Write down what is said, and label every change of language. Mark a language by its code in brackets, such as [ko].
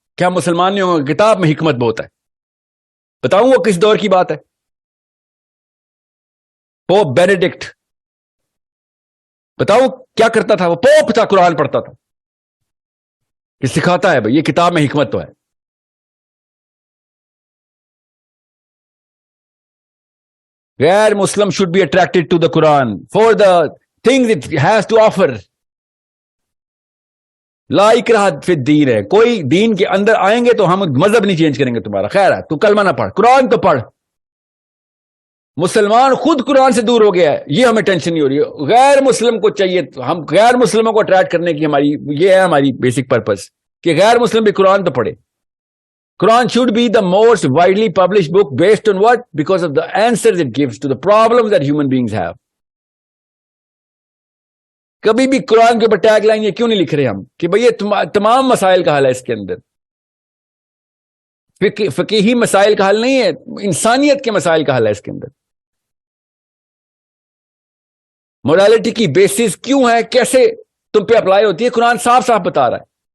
[ur] کیا مسلمان نہیں ہوں گے؟ کتاب میں حکمت بہت ہے. بتاؤں وہ کس دور کی بات ہے؟ Pope Benedict. بتاؤں کیا کرتا تھا وہ؟ پوپ تھا، قرآن پڑھتا تھا. یہ سکھاتا ہے بھائی، یہ کتاب میں حکمت تو ہے. [en] غیر مسلم should be attracted to the Quran for the things it has to offer. [ar] لا اکراہ فی الدین ہے. [ur] کوئی دین کے اندر آئیں گے تو ہم مذہب نہیں چینج کریں گے تمہارا. خیر ہے، تو کلمہ نہ پڑھ، قرآن تو پڑھ. مسلمان خود قرآن سے دور ہو گیا ہے، یہ ہمیں ٹینشن نہیں ہو رہی ہے. غیر مسلم کو چاہیے، ہم غیر مسلموں کو اٹریکٹ کرنے کی یہ ہے ہماری بیسک پرپز کہ غیر مسلم بھی قرآن تو پڑھے. [en] Quran should be the most widely published book based on what? Because of the answers it gives to the problems that human beings have. [ur] کبھی بھی قرآن کے اوپر ٹیگ لائن یہ کیوں نہیں لکھ رہے ہم کہ بھئی یہ تمام مسائل کا حل ہے. اس کے اندر فقہی مسائل کا حل نہیں ہے، انسانیت کے مسائل کا حل ہے. اس کے اندر موڈالٹی کی بیسس کیوں ہے، کیسے تم پہ اپلائی ہوتی ہے، قرآن صاف صاف بتا رہا ہے.